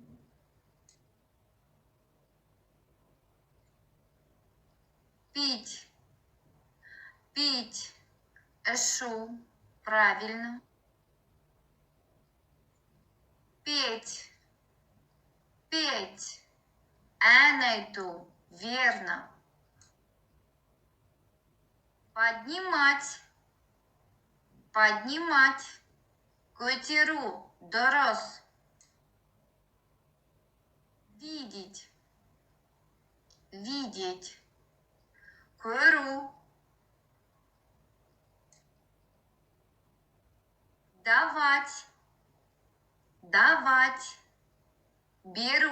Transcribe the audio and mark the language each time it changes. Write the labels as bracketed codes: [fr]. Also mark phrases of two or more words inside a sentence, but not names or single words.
[ru] Пить. Пить. Эшу. Правильно. Петь. Петь. [kk] Ән айту. [ru] Верно. Поднимать. Поднимать. [kk] Көтеру. Дұрыс. [ru] Видеть. Видеть. Көру. Давать. Давать. Беру.